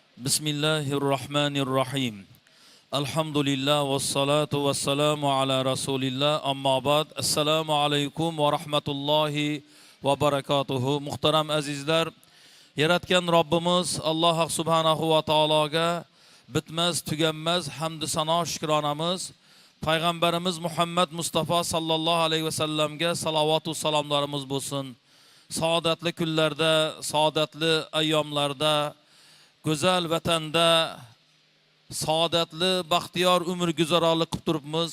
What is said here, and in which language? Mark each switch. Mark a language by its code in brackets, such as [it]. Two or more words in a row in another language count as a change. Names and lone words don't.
[ar] بسم الله الرحمن الرحيم. الحمد لله والصلاة والسلام على رسول الله. أما بعد. السلام عليكم ورحمة الله وبركاته. [uz] Muhtaram azizler, yaratgan Rabbimiz Allah subhanahu ve taolaga bitmez, tuganmaz hamd sano shukronamiz. Payg'ambarimiz Muhammad Mustafa [ar] صلى الله عليه [uz] ve sellemga salovat va salomlarimiz bo'lsin. Saodatli kunlarda, saodatli ayyomlarda, go'zal vatanda saodatli, baxtiyor umr guzaronlik qilib turibmiz.